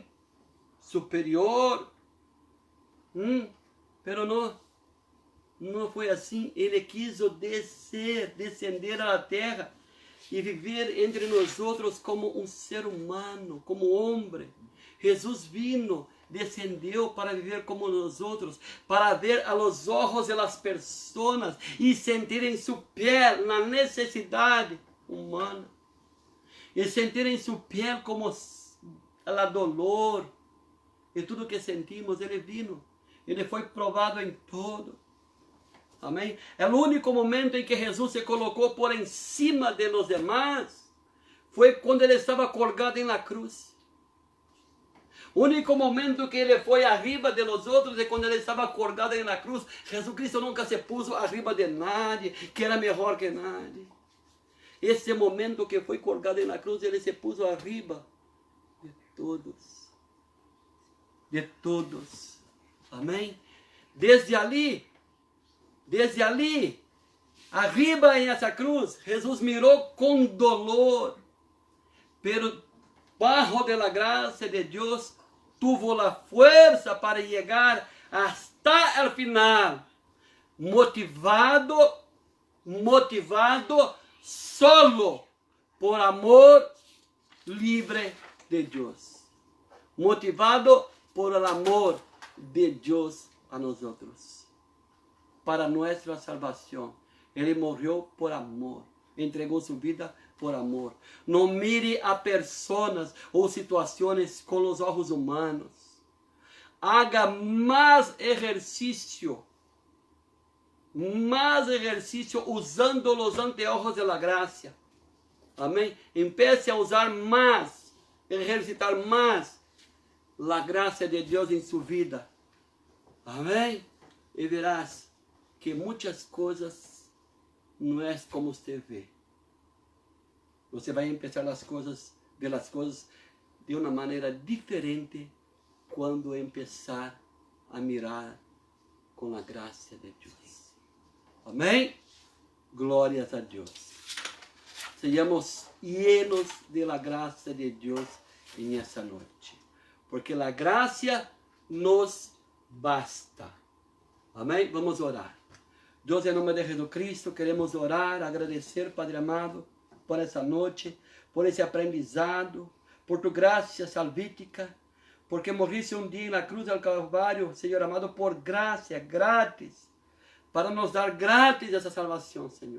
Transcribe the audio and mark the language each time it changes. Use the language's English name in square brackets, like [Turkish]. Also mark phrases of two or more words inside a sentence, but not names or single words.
[Portuguese] Superior, pero não foi assim. Ele quis descender à terra e viver entre nós outros como um ser humano, como homem. Jesus vino, descendeu para viver como nós outros, [Spanish] para ver a los ojos de las personas [Portuguese] e sentir em sua pele na necessidade humana, e sentir em sua pele como a dolor e tudo que sentimos. Ele vino, ele foi provado em todo. Amém? É o único momento em que Jesus se colocou [Spanish] por encima de los demás [Portuguese] foi quando ele estava colgado na cruz. O único momento que ele foi [Spanish] arriba de los [Portuguese] outros é quando ele estava colgado na cruz. [Spanish] Jesucristo nunca se puso arriba de nadie, que era melhor que nadie. Esse momento que foi colgado na cruz, ele se puso arriba de todos. [Portuguese] De todos. Amém? Desde ali, [Spanish] Arriba en esa cruz, Jesús miró con dolor, pero bajo de la gracia de Dios tuvo la fuerza para llegar hasta el final, motivado solo por amor libre de Dios, motivado por el amor de Dios a nosotros, para nuestra salvación. [Portuguese] Ele morreu por amor, entregou sua vida por amor. Não mire a pessoas ou situações com os olhos humanos. Haga mais exercício usando os [Spanish] anteojos de la gracia. [Portuguese] Amém? Empiece a usar mais, exercitar mais a graça de Deus em sua vida. Amém? E verás que muitas coisas não é como você vê. Você vai começar as coisas, ver as coisas de uma maneira diferente quando começar a mirar com a graça de Deus. Amém? Glórias a Deus. Sejamos [Spanish] llenos de la [Portuguese] graça de Deus em essa noite, porque a graça nos basta. Amém? Vamos orar. Deus, em nome de Jesus Cristo, queremos orar, agradecer, Padre amado, por essa noite, por esse aprendizado, por tu graça salvífica, porque morriste um dia na cruz do Calvário, Senhor amado, por graça, grátis, para nos dar grátis essa salvação, Senhor.